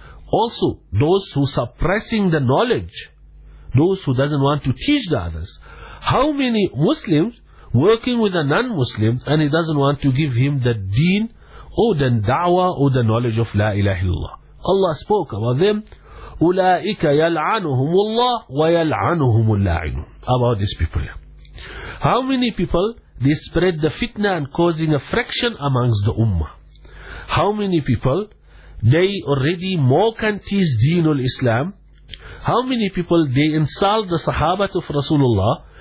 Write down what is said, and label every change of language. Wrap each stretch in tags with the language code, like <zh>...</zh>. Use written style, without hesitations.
<en>Also, those who suppressing the knowledge, those who doesn't want to teach the others. How many Muslims working with a non-Muslim and he doesn't want to give him the deen or the da'wah or the knowledge of la ilaha illallah? Allah spoke about them,</en> <ar>أُولَٰئِكَ يَلْعَنُهُمُ اللَّهُ وَيَلْعَنُهُمُ اللَّاعِنُونَ.</ar> <en>About these people here. How many people, they spread the fitna and causing a fraction amongst the ummah? How many people, they already mock and tease deenul Islam? How many people, they insult the sahabat of Rasulullah?</en>